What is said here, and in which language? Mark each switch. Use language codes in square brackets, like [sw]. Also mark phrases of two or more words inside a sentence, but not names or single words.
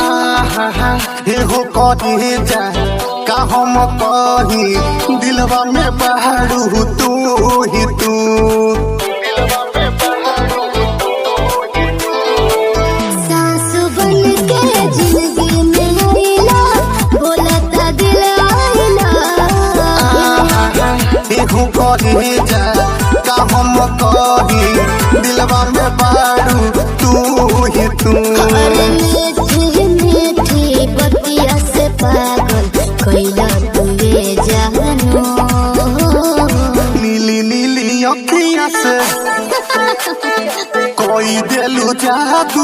[bho] एहो कहे जा का हम कही दिलवा में बहरू तू ही तू। सास बन के जिंदगी में आइला बोलता दिल [en] I love you। [bho] एहो कहे जा का हम कही दिलवा में बहरू तू ही तू। अरे मीठी मीठी बतिया से पागल कैला तुए जानू। नीली नीली अखियाँ से कोई दिलु जादू।